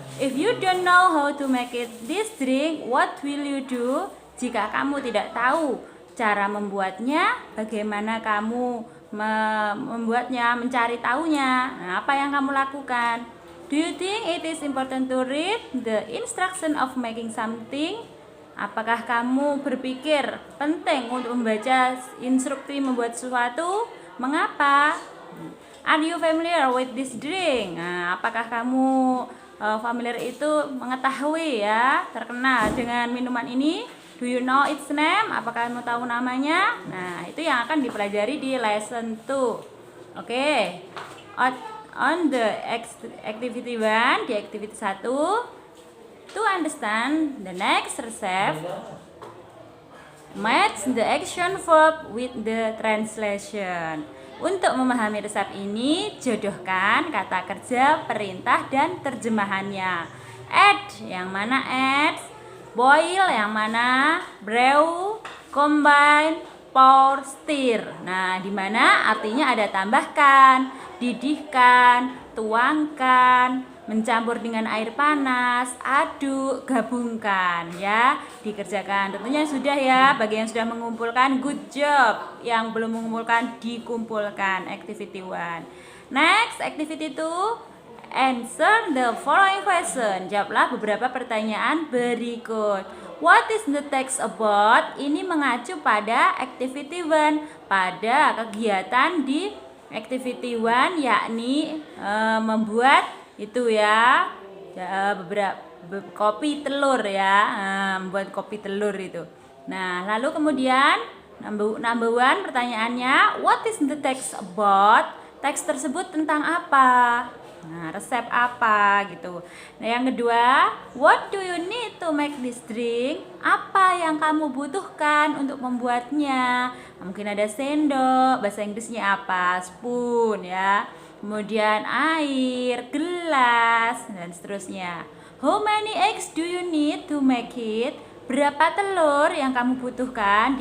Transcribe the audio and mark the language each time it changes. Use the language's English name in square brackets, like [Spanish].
[English] If you don't know how to make it this drink, what will you do? [Indonesian] Jika kamu tidak tahu cara membuatnya, bagaimana kamu membuatnya, mencari tahunya? Nah, apa yang kamu lakukan? [English] Do you think it is important to read the instruction of making something? [Indonesian] Apakah kamu berpikir penting untuk membaca instruksi membuat sesuatu? Mengapa? [English] Are you familiar with this drink? [Indonesian] Nah, apakah kamu familiar itu mengetahui ya, terkenal dengan minuman ini? [English] Do you know its name? [Indonesian] Apakah kamu tahu namanya? Nah, itu yang akan dipelajari di lesson 2. Oke. [English] On the activity 1, di activity 1, to understand the next recipe, match the action verb with the translation. [Indonesian] Untuk memahami resep ini, jodohkan kata kerja, perintah, dan terjemahannya. Add, yang mana add? Boil, yang mana? [English] Brew, combine, pour, stir. [Indonesian] Nah, di mana artinya ada tambahkan, didihkan, tuangkan, mencampur dengan air panas, aduk, gabungkan ya, dikerjakan. Tentunya sudah ya, bagi yang sudah mengumpulkan [English] good job, [Indonesian] yang belum mengumpulkan dikumpulkan. [English] Activity 1. Next, activity 2, answer the following question. [Indonesian] Jawablah beberapa pertanyaan berikut. [English] What is the text about? [Indonesian] Ini mengacu pada activity 1, pada kegiatan di activity 1, yakni membuat itu ya, beberapa kopi telur ya, membuat kopi telur itu. Nah, lalu kemudian number 1 pertanyaannya, [English] what is the text about? [Indonesian] Teks tersebut tentang apa? Nah, resep apa gitu. Nah, yang kedua, [English] what do you need to make this drink? [Indonesian] Apa yang kamu butuhkan untuk membuatnya? Mungkin ada sendok, bahasa Inggrisnya apa? Spoon ya. Kemudian air, gelas, dan seterusnya. [English] How many eggs do you need to make it? [Indonesian] Berapa telur yang kamu butuhkan?